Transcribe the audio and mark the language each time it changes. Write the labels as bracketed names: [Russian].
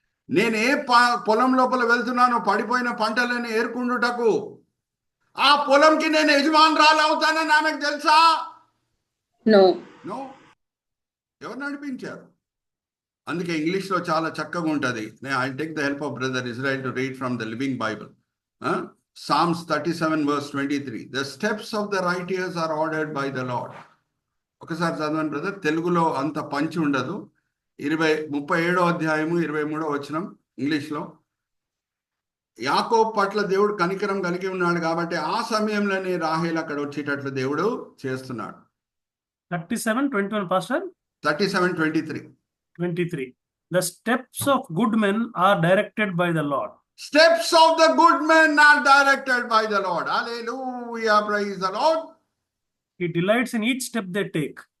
[Telugu] నేను ఏ పొలం లోపల వెళ్తున్నానో పడిపోయిన పంటలను ఏరుకుండుటకు, ఆ పొలంకి నేను యజమానురాలు అవుతానని ఆమెకు తెలుసా? [English] No. [Telugu] ఎవరు నడిపించారు? అందుకే ఇంగ్లీష్లో చాలా చక్కగా ఉంటుంది. [English] I take the help of brother Israel to read from the living Bible. Psalms 37 verse 23. The steps of the righteous are ordered by the Lord. [Telugu] ఒకసారి చదవండి బ్రదర్. తెలుగులో అంత పంచి ఉండదు. 37వ అధ్యాయము 23వ వచనం ఇంగ్లీష్లో. యాకోబు పట్ల దేవుడు కనికరం కలిగి ఉన్నాడు కాబట్టి ఆ సమయంలోనే రాహేల్ అక్కడ వచ్చేటట్లు దేవుడు చేస్తున్నాడు. [English] 37:21 Pastor. 37:23. 23. The steps of good men are directed by the Lord. Steps of the good men are directed by the Lord. Hallelujah, praise the Lord. He delights in each step they take.